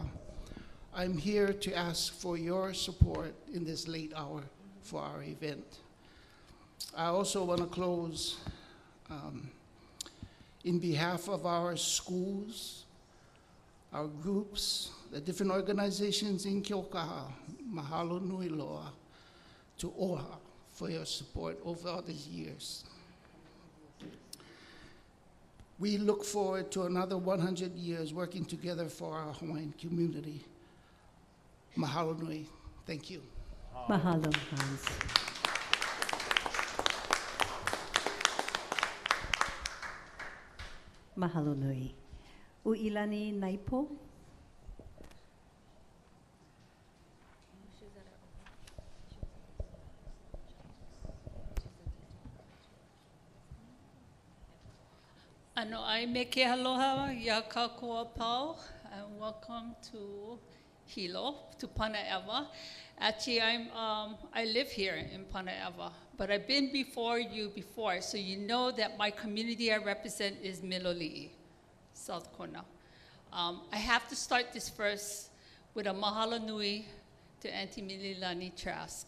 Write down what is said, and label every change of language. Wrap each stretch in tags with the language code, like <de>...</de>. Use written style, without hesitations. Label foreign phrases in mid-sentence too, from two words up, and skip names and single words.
<en>I'm here to ask for your support in this late hour for our event. I also want to close in behalf of our schools, our groups, the different organizations in Keauka'a.</en> <haw>Mahalo nui loa</haw> <en>to OHA for your support over all these years. We look forward to another 100 years working together for our Hawaiian community.</en> <haw>Mahalo nui.</haw> <en>Thank you.</en> <haw>Mahalo, Hans. Mahalo nui. Uilani Naipo. Ano ai me ke aloha ya kākoa pau,</haw> <en>and welcome to Hilo, to Panaewa. Actually, I live here in Panaewa, but I've been before you before, so you know that my community I represent is Miloli'i, South Kona. I have to start this first with a</en> <haw>mahalo nui</haw> <en>to Auntie Mililani Trask.</en>